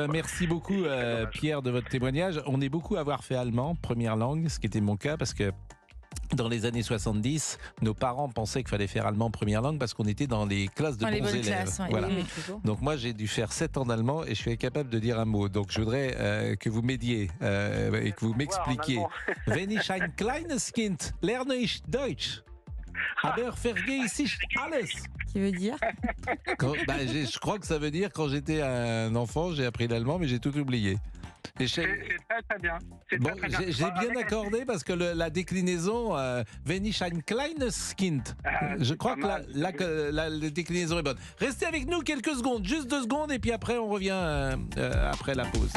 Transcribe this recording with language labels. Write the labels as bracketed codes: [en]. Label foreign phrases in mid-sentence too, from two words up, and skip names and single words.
[fr] Merci beaucoup, Pierre, de votre témoignage. On est beaucoup à avoir fait allemand, première langue, ce qui était mon cas, parce que dans les années 70, nos parents pensaient qu'il fallait faire allemand première langue parce qu'on était dans les classes de bons élèves. Classes, voilà. Donc moi, j'ai dû faire 7 ans d'allemand et je suis incapable de dire un mot. Donc je voudrais que vous m'aidiez et que vous m'expliquiez. [de] Wenn ich ein kleines Kind lerne ich Deutsch. Aber vergesse ich alles. [fr] Qui veut dire je crois que ça veut dire quand j'étais un enfant, j'ai appris l'allemand, mais j'ai tout oublié. C'est très bien. Bon, j'ai bien accordé parce que la déclinaison [de] wenn ich ein kleines Kind, [fr] je crois que la déclinaison est bonne. Restez avec nous quelques secondes, juste 2 secondes, et puis après on revient après la pause.